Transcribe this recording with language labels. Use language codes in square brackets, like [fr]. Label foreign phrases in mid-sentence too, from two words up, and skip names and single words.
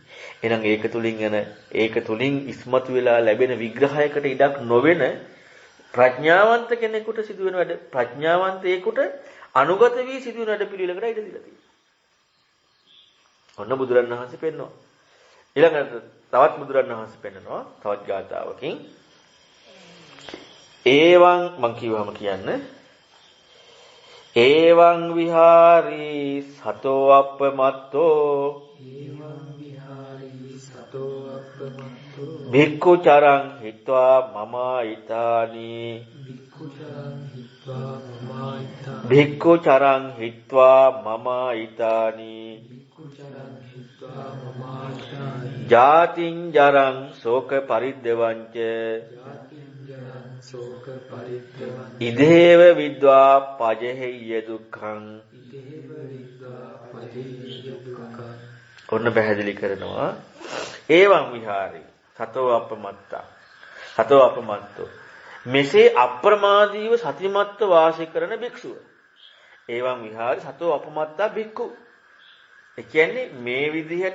[si] එහෙනම් ඒක තුලින් ඉස්මතු වෙලා ලැබෙන විග්‍රහයකට ඉඩක් නොවන ප්‍රඥාවන්ත කෙනෙකුට සිදුවෙන වැඩ ප්‍රඥාවන්තයෙකුට අනුගත වී සිදුවෙන වැඩ පිළිවෙලකට ඉඩ දීලා තියෙනවා. ඔන්න බුදුරණවහන්සේ පෙන්වනවා. ඊළඟට තවත් බුදුරණවහන්සේ පෙන්වනවා තවත් ගාථාවකින්. [pi] ඒවං මං [si] කියවම කියන්නේ [pi] ඒවං විහාරී සතෝ අපමත්තෝ භික්ඛු චරං හිත්වා මමායිතානි භික්ඛු චරං හිත්වා මමායිතානි ජාතිං ජරං ශෝක පරිද්දවංච ඉදේව විද්වා පජහෙය්‍ය දුක්ඛං [si] ඔන්න පැහැදිලි කරනවා [pi] ඒවං විහාරේ සතෝ අපමත්තෝ [si] මෙසේ අප්‍රමාදීව සතිමත්ව වාසය කරන භික්ෂුව [pi] ඒවං විහාරේ සතෝ අපමත්තා භික්ඛු [si] ඒ කියන්නේ මේ විදිහට